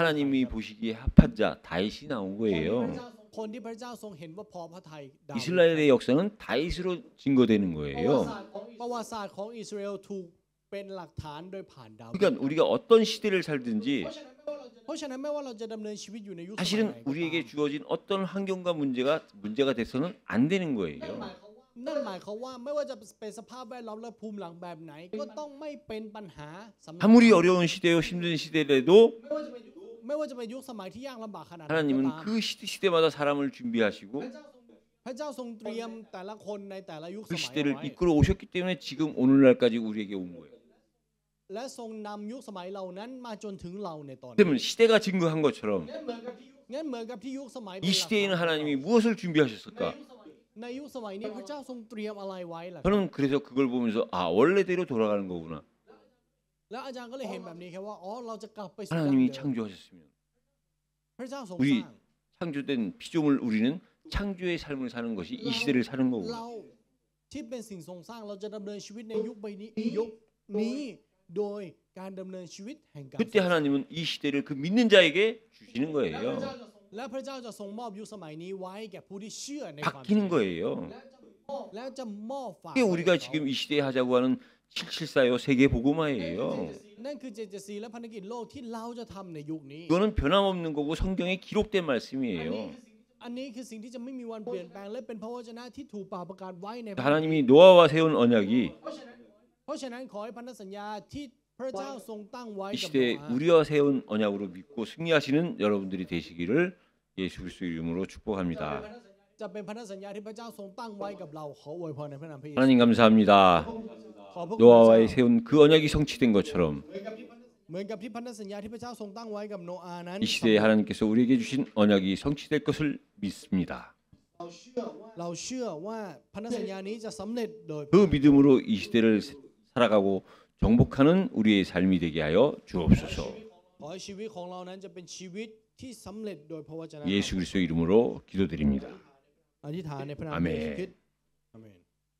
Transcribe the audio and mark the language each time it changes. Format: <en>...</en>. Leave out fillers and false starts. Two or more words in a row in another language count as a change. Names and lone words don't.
<ko>하나님이 보시기에 합한 자 다윗이 나온 거예요.</ko> <th>คนที่พระเจ้าทรงเห็นว่าพอพระทัยดาวิด</th> <ko>이스라엘의 역사는 다윗으로 증거되는 거예요.</ko> <th>ประวัติศาสตร์ของอิสราเอลถูกเป็นหลักฐานโดยผ่านดาวิด</th> <ko>그러니까 우리가 어떤 시대를 살든지</ko> <th>เพราะฉะนั้นไม่ว่าเราจะดำเนินชีวิตอยู่ในยุคสมัยไหน</th> <ko>사실은 우리에게 주어진 어떤 환경과 문제가 돼서는 안 되는 거예요.</ko> <th>นั่นหมายความว่าไม่ว่าจะเป็นสภาพแวดล้อมและภูมิหลังแบบไหน ก็ต้องไม่เป็นปัญหาสำหรับ</th> <ko>아무리 어려운 시대요 힘든 시대라도</ko> <th>ไม่ว่าจะเป็นยุคสมัยที่ยากลำบากขนาดไหนก็</th> <ko>하나님은</ko> <th>ตาม</th> <ko>그 시대마다 사람을 준비하시고</ko> <th>พระเจ้าทรงเตรียมแต่ละคนในแต่ละยุคส</th> <ko>그</ko> <th>มัย</th> <ko>시대를</ko> <th>เอาไว้</th> <ko>이끌어 오셨기 때문에 지금 오늘날까지 우리에게 온 거예요.</ko> <th>และทรงนำยุคสมัยเหล่านั้นมาจนถึงเราในตอนนี้</th> <ko>그러면 시대가 증거한 것처럼</ko> <th>งั้นเหมือนกับที่ยุคสมัย</th> <ko>이 시대에는 하나님이 무엇을 준비하셨을까?</ko> <th>ในยุคสมัยนี้พระเจ้าทรงเตรียมอะไรไว้ล่ะ</th> <ko>저는 그래서 그걸 보면서 아 원래대로 돌아가는 거구나.</ko> <th>แล้วอาจารย์ก็เลยเห็นแบบนี้ครับว่าอ๋อเราจะกลับไปสู่ดั้ง</th> <ko>하나님이</ko> <th>เดิม</th> <ko>창조하셨으면</ko> <th>พระเจ้าทรง</th> <ko>우리</ko> <th>สร้าง</th> <ko>창조된 피조물 우리는 창조의 삶을 사는 것이 이 시대를 사는</ko> <th>เรา</th> <ko>거구나.</ko> <th>ที่เป็นสิ่งทรงสร้างเราจะดำเนินชีวิตในยุคใบนี้ยุคนี้โดยการดำเนินชีวิตแห่งการ</th> <ko>그때 하나님은 이 시대를 그 믿는 자에게 주시는 거예요.</ko> <th>และพระเจ้าจะทรงมอบยุคสมัยนี้ไว้แก่ผู้ที่เชื่อในความจริง</th> <ko>바뀌는 거예요.</ko> <th>แล้วจะมอบฝาก</th> <ko>그게 우리가 지금 이 시대에 하자고 하는 774요 세계 복음화예요.</ko> <th>นั่นคือ774และพันธกิจโลกที่เราจะทำในยุคนี้</th> <ko>이거는 변함없는 거고 성경에 기록된 말씀이에요.</ko> <th>อันนี้คือสิ่งที่จะไม่มีวันเปลี่ยนแปลงและเป็นพระวจนะที่ถูกประกาศไว้ใน</th> <ko>하나님이 노아와 세운 언약이</ko> <th>เพราะฉะนั้นขอให้พันธสัญญาที่พระเจ้าทรงตั้งไว้</th> <ko>이</ko> <th>กับ</th> <ko>시대에</ko> <th>โนอาห์</th> <ko>우리와 세운 언약으로 믿고 승리하시는 여러분들이 되시기를 예수 그리스도 이름으로 축복합니다.</ko> <th>จะเป็นพันธสัญญาที่พระเจ้าทรงตั้งไว้กับเราขออวยพรในพระนามพระเยซู</th> <ko>하나님 감사합니다.</ko> <th>ขอพระคุณพระ</th> <ko>노아와의</ko> <th>เจ้า</th> <ko>세운 그 언약이 성취된 것처럼</ko> <th>เหมือนกับที่พันธสัญญาที่พระเจ้าทรงตั้งไว้กับโนอาห์นั้น</th> <ko>이 시대에 하나님께서 우리에게 주신 언약이 성취될 것을 믿습니다.</ko> <th>เราเชื่อว่าพันธสัญญานี้จะสำเร็จโดย</th> <ko>그 믿음으로 이 시대를 살아가고 정복하는 우리의 삶이 되게 하여 주옵소서.</ko> <th>ขอให้ชีวิตของเรานั้นจะเป็นชีวิตที่สำเร็จโดยพระวจนะ</th> <ko>예수 그리스도 이름으로 기도드립니다.</ko> <th>อธิษฐานในพระนาม อาเมน พระเยซูคริสต์อาเมน</th>